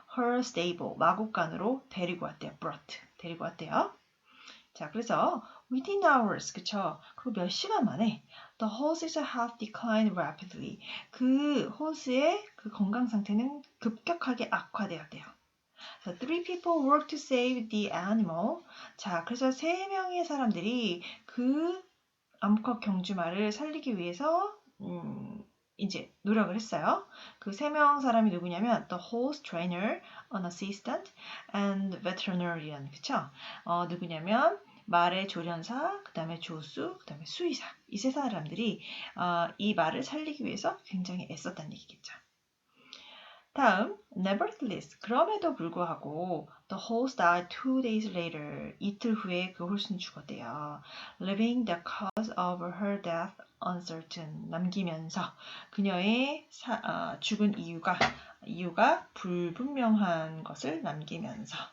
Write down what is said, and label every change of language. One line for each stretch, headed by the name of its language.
English: her stable,
Korean: 마구간으로 데리고 왔대요. 자, 그래서
English: within hours,
Korean: 그쵸? 그리고 몇 시간 만에
English: the horses have declined rapidly.
Korean: 그 호스의 그 건강 상태는 급격하게 악화되었대요.
English: So, 3 people worked to save the animal.
Korean: 자, 그래서 3명의 사람들이 그 암컷 경주마를 살리기 위해서 이제 노력을 했어요. 그 3명 사람이 누구냐면
English: the horse trainer, an assistant, and veterinarian.
Korean: 그쵸? 누구냐면 말의 조련사, 그 다음에 조수, 그 다음에 수의사. 이 3사람들이 이 말을 살리기 위해서 굉장히 애썼다는 얘기겠죠.
English: 다음, nevertheless,
Korean: 그럼에도 불구하고
English: the horse died 2 days later.
Korean: 이틀 후에 그 홀스는 죽었대요.
English: Leaving the cause of her death uncertain.
Korean: 남기면서 그녀의 죽은 이유가 불분명한 것을 남기면서.